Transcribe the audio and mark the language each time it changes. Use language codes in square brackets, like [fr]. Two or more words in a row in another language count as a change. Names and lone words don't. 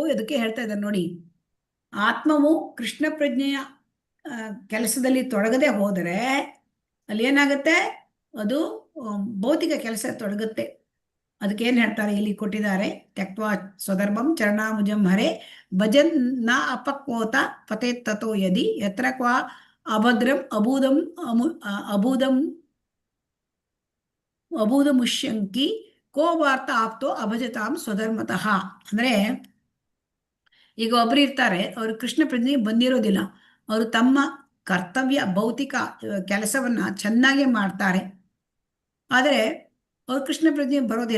[kn] ಇದಕ್ಕೆ ಹೇಳ್ತಾ ಇದ್ದಾರೆ ನೋಡಿ, ಆತ್ಮವು ಕೃಷ್ಣ ಪ್ರಜ್ಞೆಯ ಕೆಲಸದಲ್ಲಿ ತೊಡಗದೆ ಹೋದರೆ ಅಲ್ಲಿ ಏನಾಗುತ್ತೆ? ಅದು ಭೌತಿಕ ಕೆಲಸ ತೊಡಗುತ್ತೆ. ಅದಕ್ಕೆ ಏನ್ ಹೇಳ್ತಾರೆ ಇಲ್ಲಿ ಕೊಟ್ಟಿದ್ದಾರೆ, [sa] ತ್ಯಕ್ವಾ ಸ್ವಧರ್ಮಂ ಚರಣಾಮುಜಂ ಹರೆ ಭಜನ್ ನ ಅಪಕ್ವೋತ ಪತೆ ತಥೋ ಯದಿ ಯತ್ರ ಕ್ವಾ ಅಭದ್ರಂ ಅಭೂದಮುಷ್ಯಂಕಿ ಕೋ ವಾರ್ತ ಆಪ್ತೋ ಅಭಜತಾಂ ಸ್ವಧರ್ಮತಃ. [kn] ಅಂದ್ರೆ ಈಗ ಒಬ್ರು ಇರ್ತಾರೆ, ಅವರು ಕೃಷ್ಣ ಪ್ರಜ್ಞೆಗೆ ಬಂದಿರೋದಿಲ್ಲ. ಅವರು ತಮ್ಮ ಕರ್ತವ್ಯ ಭೌತಿಕ ಕೆಲಸವನ್ನ ಚೆನ್ನಾಗಿ ಮಾಡ್ತಾರೆ, ಆದರೆ ಅವ್ರು ಕೃಷ್ಣ ಪ್ರಜ್ಞೆ ಬರೋದಿಲ್ಲ.